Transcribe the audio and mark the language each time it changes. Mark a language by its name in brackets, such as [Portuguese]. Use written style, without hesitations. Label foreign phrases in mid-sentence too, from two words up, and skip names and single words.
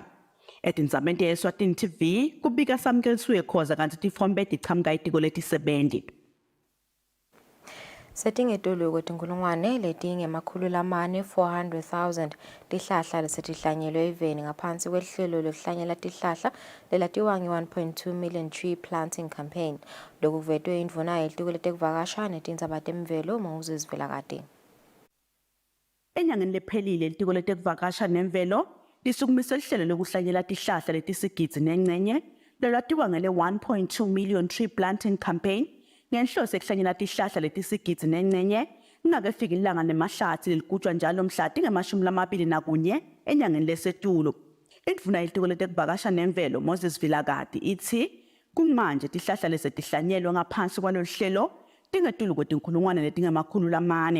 [Swati] Etindzabeni ye-Eswatini TV kubika samkelisiwe khoza kanti tifombe tichamka itiko leti-70. Setingetulu kwetinkulungwane letingemakhulu lamane 400,000 tihlahla lesetihlanyelwe eveni ngaphansi kwehlelo lokuhlanyela tihlahla lelatiwa nge- [English] 1.2 million tree planting campaign. [Swati] Lokhu kuvetwe indvuna yelitiko letekuvakasha netindzaba temvelo Moses Vilakati. Enyangeni lephelile ilitiko letekuvakasha nemvelo lisukumise lihlelo lokuhlanyela tihlahla letisigidzi nencenye lelatiwa ngele [English] 1.2 million tree planting campaign [Swati] ngenhloso ekuhlanyela tihlahla letisigidzi nencenye ingakefika ilanga nemahlathi leligujwa njalo mhla tinge-21 enyangeni lesetulo. Indvuna yelitiko letekuvakasha nemvelo Moses Vilakati ithi kumanje tihlahla lesetihlanyelwe ngaphansi kwalolu hlelo tingetulu kwetinkulungwane letingemakhulu lamane.